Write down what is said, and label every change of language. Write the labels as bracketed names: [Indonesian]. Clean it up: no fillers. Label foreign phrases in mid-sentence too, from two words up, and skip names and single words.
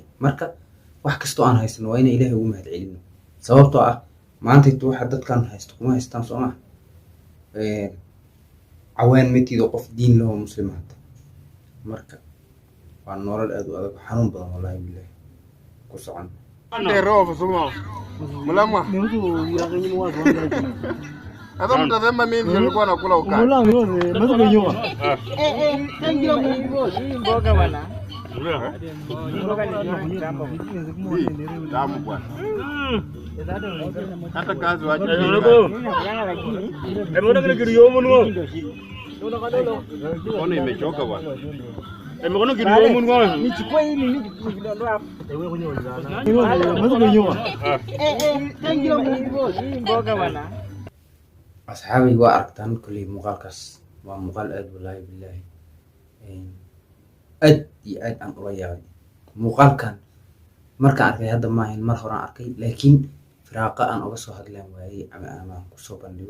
[Somali] marka wax kastoo aan haysano waa inaan ilaahay ugu mahad celino sababtoo ah maantaytu waxa dadkan haysto kuma haystaan soo maha. cawaan matiido qof diin leh oo muslim ahata. marka waa nolol aad u adag xanuun badan [Arabic] wallaahi billahi [Somali] ku socon. [Swahili] Roho sumo. Mlama. Hata mtasema mimi nilikuwa nakula ukali. Mboga bwana. Tamu bwana. Hata kazi waje. Mkono kidogo mkono. Ona imechoka bwana. Mkono kidogo mkono. Nichukue hili nikidondoa hapo. Mboga bwana. [Somali] asxaabay waa aragtaan kulli muuqaalkaas waa muuqaal aad [Arabic] wallaahi billahi [Somali] aad iyo aad aan ula yaabay. muuqaalkan markaan arkay hadda maahan mar horaan arkay laakiin firaaqa aan uga soo hadlaan waayey ama aan kusoo bandhigo.